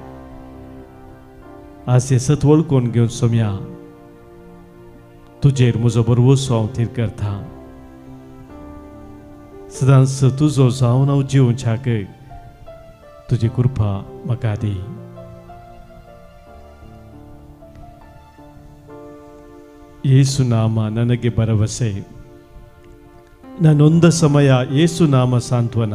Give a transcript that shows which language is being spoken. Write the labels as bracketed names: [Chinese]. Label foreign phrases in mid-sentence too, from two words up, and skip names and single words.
[Konkani] आज हें सत वळखून घेवन सोम्या तुजेर म्हजो बरोबसो हांव थीर करतां. सदांच तुजो जावन हांव जिवच्याक तुजी कृपा म्हाका दी. [Kannada] ಯೇಸು ನಾಮ ನನಗೆ ಭರವಸೆ. ನಾನೊಂದ ಸಮಯ ಯೇಸು नाम सांत्वना.